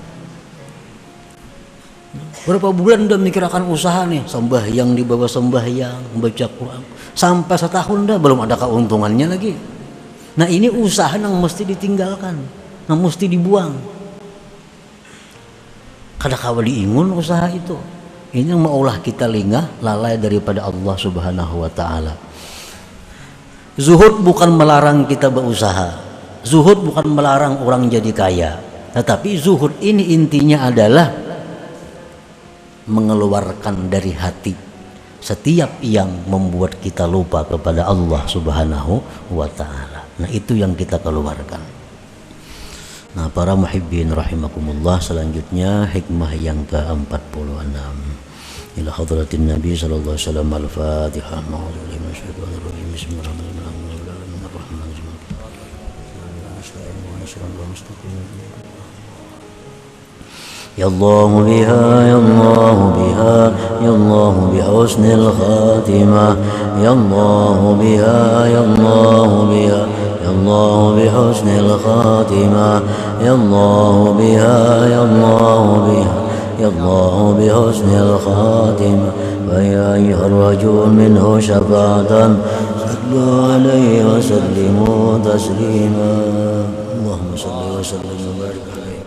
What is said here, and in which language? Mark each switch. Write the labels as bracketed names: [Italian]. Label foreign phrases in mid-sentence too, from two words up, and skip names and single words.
[Indonesian] Berapa bulan udah mikirkan usaha nih, sembahyang di bawah sembahyang, membaca Quran, sampai setahun dah belum ada keuntungannya lagi. Nah, ini usaha yang mesti ditinggalkan, yang mesti dibuang. [Banjar] Kada kawa diingun usaha itu. [Indonesian] Ini yang maulah kita lengah, lalai daripada Allah [Arabic] سبحانه وتعالى. [Indonesian] Zuhud bukan melarang kita berusaha. Zuhud bukan melarang orang jadi kaya. Tetapi zuhud ini intinya adalah mengeluarkan dari hati setiap yang membuat kita lupa kepada Allah [Arabic] سبحانه وتعالى. [Indonesian] Nah, itu yang kita keluarkan. Nah, para [Arabic] محبين رحمكم الله, [Indonesian] selanjutnya hikmah yang ke-46. [Arabic] إلى حضرة النبي صلى الله عليه وسلم. Al-Fatihah. يا الله بها، يا الله بها، يا الله بحسن الخاتمة. يا الله بها، يا الله بها، يا الله بحسن الخاتمة يا الله بها يا الله بها يا الله بحسن الخاتمة فيا أيها الرجل منه شفاعة صلوا عليه وسلموا تسليما اللهم صل وسلم وبارك